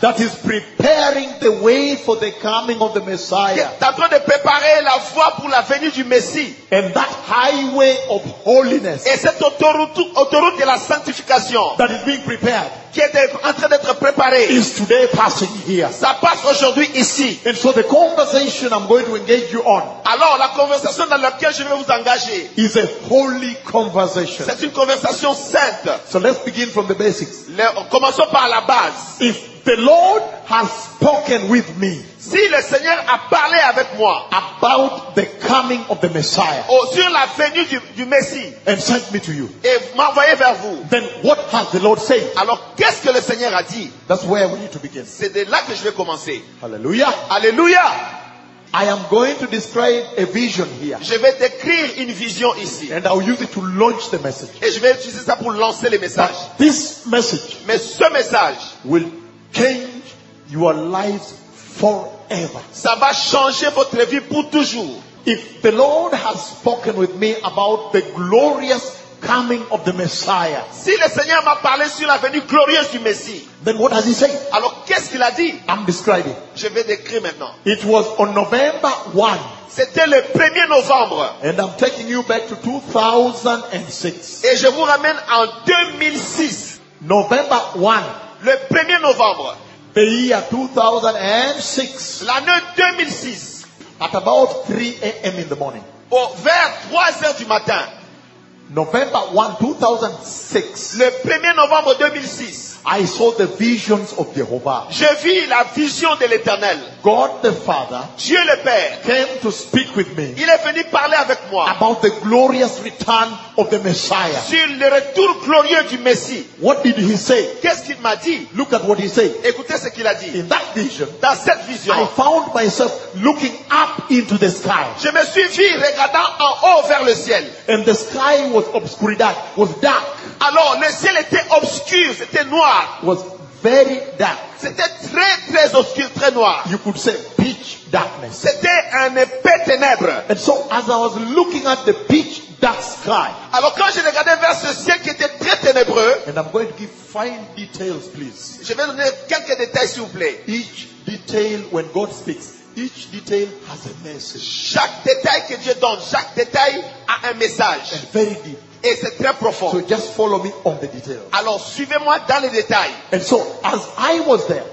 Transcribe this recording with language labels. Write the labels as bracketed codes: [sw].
[en] That is preparing the way for the coming of the Messiah. [fr] Qui est en train de préparer la voie pour la venue du Messie. [en] And that highway of holiness. [fr] Et cette autoroute de la sanctification. [en] That is being prepared. [fr] Qui est en train d'être préparée. [en] Is today passing here. [fr] Ça passe aujourd'hui ici. [en] And so the conversation I'm going to engage you on. [fr] Alors la conversation dans laquelle je vais vous engager. [en] Is a holy conversation. [fr] C'est une conversation sainte. [en] So let's begin from the basics. [fr] Commençons par la base. [en] If the Lord has spoken with me. [fr] Si le Seigneur a parlé avec moi. [en] About the coming of the Messiah. [fr] Oh, sur la venue du Messie. [en] And sent me to you. [fr] Et m'a envoyé vers vous. [en] Then what has the Lord said? [fr] Alors qu'est-ce que le Seigneur a dit? [en] That's where we need to begin. [fr] C'est de là que je vais commencer. [en] Hallelujah. [fr] Hallelujah. [en] I am going to describe a vision here. [fr] Je vais décrire une vision ici. [en] And I'll use it to launch the message. [fr] Et je vais utiliser ça pour lancer le message. [en] But this message. [fr] Mais ce message. [en] Will change your life forever. [fr] Ça va changer votre vie pour toujours. [en] If the Lord has spoken with me about the glorious coming of the Messiah. [fr] Si le Seigneur m'a parlé sur la venue glorieuse du Messie. [en] Then what has he said? [fr] Alors qu'est-ce qu'il a dit? [en] I'm describing. [fr] Je vais décrire maintenant. [en] It was on November 1. [fr] C'était le 1er novembre. [en] And I'm taking you back to 2006. [fr] Et je vous ramène en 2006. [en] November 1. [fr] Le 1er novembre. [en] The year 2006. [fr] L'année 2006. [en] At about 3 a.m. in the morning. [fr] Vers 3 heures du matin. [en] November 1, 2006. [fr] Le 1er novembre 2006. [en] I saw the visions of Jehovah. [fr] Je vis la vision de l'Éternel. [en] God the Father. [fr] Dieu le Père. [en] Came to speak with me. [fr] Il est venu parler avec moi. [en] About the glorious return of the Messiah. [fr] Sur le retour glorieux du Messie. [en] What did he say? [fr] Qu'est-ce qu'il m'a dit? [en] Look at what he said. [fr] Écoutez ce qu'il a dit. [en] In that vision. [fr] Dans cette vision. [en] I found myself looking up into the sky. [fr] Je me suis vu regardant en haut vers le ciel. [en] And the sky was obscured, was dark. [fr] Alors le ciel était obscur, c'était noir. [en] Was very dark. [fr] C'était très très obscur, très noir. [en] You could say pitch darkness. [fr] C'était un épais ténèbre. [en] And so as I was looking at the pitch dark sky. [fr] Alors quand je regardais vers ce ciel qui était très ténébreux. [en] And I'm going to give fine details, please. [fr] Je vais donner quelques détails s'il vous plaît. [en] Each detail when God speaks. Each detail has a message. [fr] Chaque détail que Dieu donne, chaque détail a un message. [en] And very deep. [fr] Et c'est très profond. [en] So just follow me on the details. [fr] Alors suivez-moi dans les détails. [en] And so as I was there.